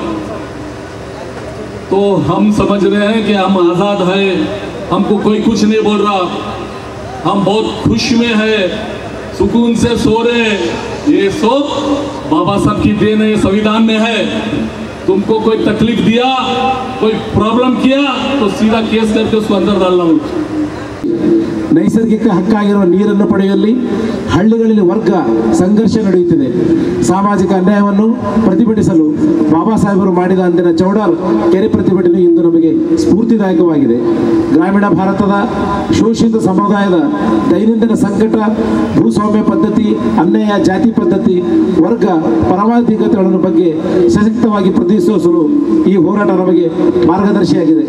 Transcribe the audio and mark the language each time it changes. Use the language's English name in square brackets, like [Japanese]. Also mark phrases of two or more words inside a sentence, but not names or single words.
[Hindi] तो हम समझ रहे हैं कि हम आजाद हैं, हमको कोई कुछ नहीं बोल रहा, हम बहुत खुश में है, सुकून से सो रहे। ये सब बाबा साहब की देन है, संविधान में है। तुमको कोई तकलीफ दिया, कोई प्रॉब्लम किया तो सीधा केस करके उसको अंदर डालना होगा। [Kannada] ನೈಸರ್ಗಿಕ ಹಕ್ಕಾಗಿರುವ ನೀರನ್ನು ಪಡೆಯುವಲ್ಲಿ ಹಳ್ಳಿಗಳಲ್ಲಿ ವರ್ಗ ಸಂಘರ್ಷ ನಡೆಯುತ್ತಿದೆ. ಸಾಮಾಜಿಕ ಅನ್ಯಾಯವನ್ನು ಪ್ರತಿಭಟಿಸಲು ಬಾಬಾ ಸಾಹೇಬರು ಮಾಡಿದ ಅಂದಿನ ಚೌಡಾಲ್ ಕೆರೆ ಪ್ರತಿಭಟನೆ ಇಂದು ನಮಗೆ ಸ್ಫೂರ್ತಿದಾಯಕವಾಗಿದೆ. ಗ್ರಾಮೀಣ ಭಾರತದ ಶೋಷಿತ ಸಮುದಾಯದ ದೈನಂದಿನ ಸಂಕಟ, ಭೂಸ್ವಾಮ್ಯ ಪದ್ಧತಿ, ಅನ್ಯಾಯ, ಜಾತಿ ಪದ್ಧತಿ, ವರ್ಗ ಪರಮಾಧಿಕತೆಗಳ ಬಗ್ಗೆ ಸಶಕ್ತವಾಗಿ ಪ್ರತಿನಿಧಿಸಲು ಈ ಹೋರಾಟ ನಮಗೆ ಮಾರ್ಗದರ್ಶಿಯಾಗಿದೆ.